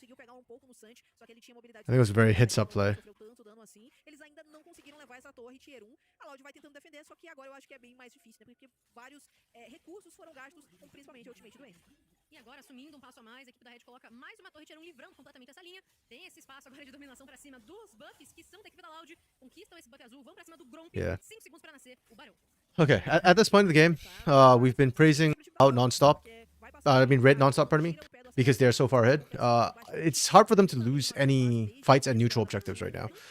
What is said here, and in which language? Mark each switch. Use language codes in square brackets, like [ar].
[en] I think it was a very heads-up play. [pt] Eles ainda não conseguiram levar essa torre tier 1. A Loud vai tentando defender, só que agora eu acho que é bem mais difícil, né? Porque vários recursos foram gastos, principalmente a ultimate do N. E agora, assumindo passo a mais, a equipe da Red coloca mais uma torre tier 1, livrando completamente essa linha. Tem esse espaço agora de dominação pra cima dos buffs, que são da equipe da Loud. Conquistam esse buff azul, vão pra cima do Gromp. [en] Yeah. [pt] 5 segundos pra nascer o Barão. [en] Okay, at this point in the game, we've been praising Loud nonstop. I mean Red nonstop, pardon me, because they're so far ahead. It's hard for them to lose any fights at neutral objectives right now.